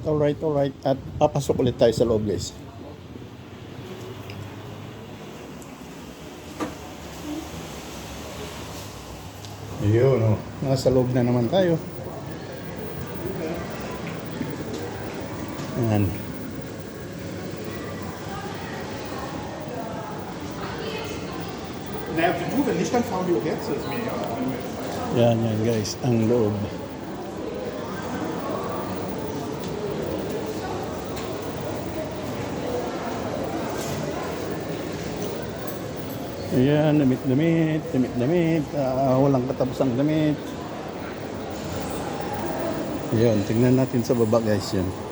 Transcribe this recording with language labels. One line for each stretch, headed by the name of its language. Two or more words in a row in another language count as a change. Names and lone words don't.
Filipino: At papasok ulit tayo sa loob guys. Ayun, oh. Nasa loob na naman tayo. Yan.
German: Naja, du, wenn nicht, dann fahren wir auch jetzt. Das ist mir egal.
Filipino: Yan guys, ang loob. Ayan, damit. Walang katapusang damit. Ayan, tingnan natin sa baba guys yan.